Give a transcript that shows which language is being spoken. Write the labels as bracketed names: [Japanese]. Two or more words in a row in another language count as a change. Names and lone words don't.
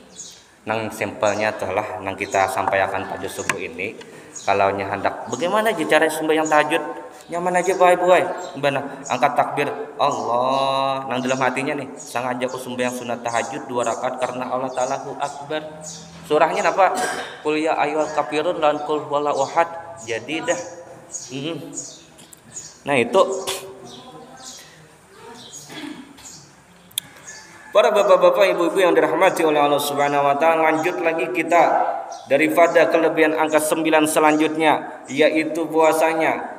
[Banjar] Nang sampelnya telah nang kita sampaikan pada subuh ini. Kalau nya hendak bagaimana aja cara sembahyang tahajud? Nyaman aja boy. Mbana angkat takbir Allah nang dalam hatinya nih. Sengaja aku sembahyang sunat tahajud 2 rakaat karena Allah Ta'ala Akbar. Surahnya apa? [Arabic] قل يا أيها الكافرون [Banjar] lan [Arabic] قل هو الله أحد. [Banjar] Jadi dah. Nah itu para bapak-bapak, ibu-ibu yang dirahmati oleh Allah [Arabic] سبحانه وتعالى, [Banjar] lanjut lagi kita daripada kelebihan angka 9 selanjutnya, yaitu puasanya.